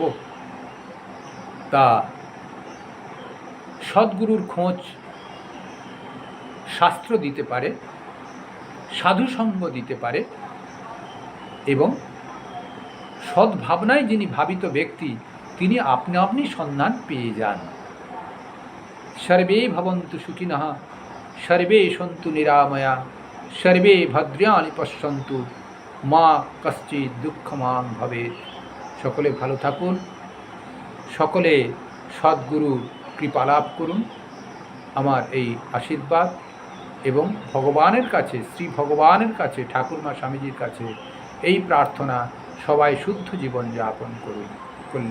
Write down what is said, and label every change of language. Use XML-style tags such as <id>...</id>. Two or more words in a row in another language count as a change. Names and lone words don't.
<bn>তা সদ্গুরুর খোঁজ শাস্ত্র দিতে পারে, সাধুসঙ্গ দিতে পারে, এবং সদ্ভাবনায় যিনি ভাবিত ব্যক্তি তিনি আপনি সন্ধান পেয়ে যান।</bn> <sa>সর্বে ভবন্তু সুখিনঃ, সর্বে সন্তু নিরাময়া, সর্বে ভদ্রাণি পশ্যন্তু, মা কশ্চিৎ দুঃখমাং ভবেৎ।</sa> <bn>সকলে ভালো থাকুন, সকলে সদ্গুরুর কৃপা লাভ করুন, আমার এই আশীর্বাদ। এবং ভগবানের কাছে, শ্রী ভগবানের কাছে, ঠাকুরমা স্বামীজির কাছে এই প্রার্থনা, সবাই শুদ্ধ জীবন যাপন করুন।</bn>